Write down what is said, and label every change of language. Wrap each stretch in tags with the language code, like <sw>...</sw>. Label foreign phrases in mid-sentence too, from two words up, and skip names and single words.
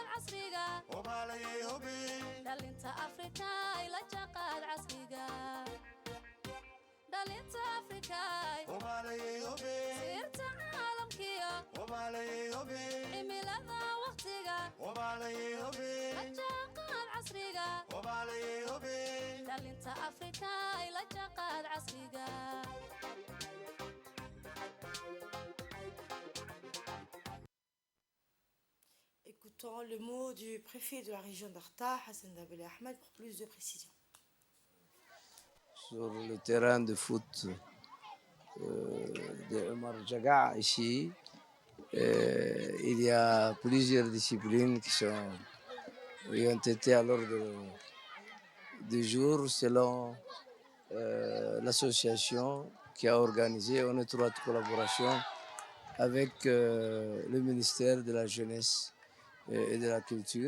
<so>casriga dhalinta afrika ila jaqaad casriga dhalinta afrika sirta caalamkiya cimilada waqtiga la jaqaad casriga dhalinta afrika ila jaqaad casriga</so> <fr>Écoutons le mot du préfet de la région d'Arta, Hassan Dabel Ahmed, pour plus de précision. Sur le terrain de foot de Omar Jaga, ici, il y a plusieurs disciplines qui ont été à l'ordre du jour selon l'association qui a organisé en étroite collaboration avec le ministère de la Jeunesse et de la Culture.</fr>